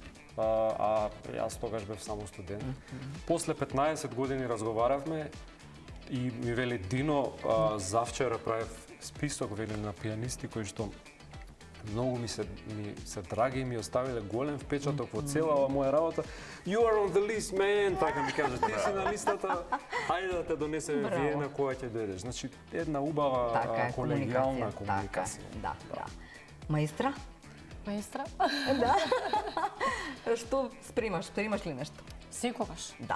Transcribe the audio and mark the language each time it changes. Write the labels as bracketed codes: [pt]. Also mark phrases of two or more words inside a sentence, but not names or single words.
[mk] А јас тогаш бев само студент. После 15 години разговаравме и ми вели Дино, завчера правев список вели на пианисти кои што многу ми се драги и ми оставиле голем впечаток во целава моја работа. [en] You are on the list, man, [mk] така ми кажа. Ти си на листата, ајде да те донесеме Браво. Виена кога ќе дојдеш. Значи, една убава Така е, колегијална комуникација. комуникација. Да, да. Маестра? Маестра? Да. Што спремаш? Спремаш ли нешто? Секогаш. Да.